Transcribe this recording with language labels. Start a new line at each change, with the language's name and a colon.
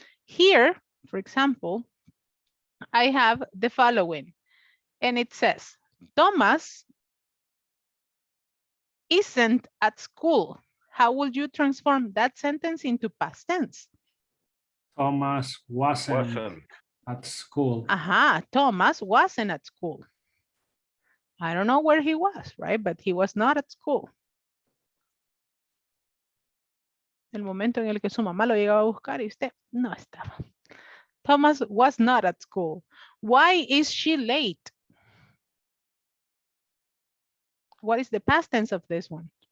English: Here, for example, I have the following, and it says, Thomas isn't at school. How would you transform that sentence into past tense? Thomas wasn't at school. Thomas wasn't at school. I don't know where he was, right? But he was not at school.
Spanish: El momento en el que su mamá lo llegaba a buscar y usted no estaba.
English: Thomas was not at school. Why is she late? What is the past tense of this one?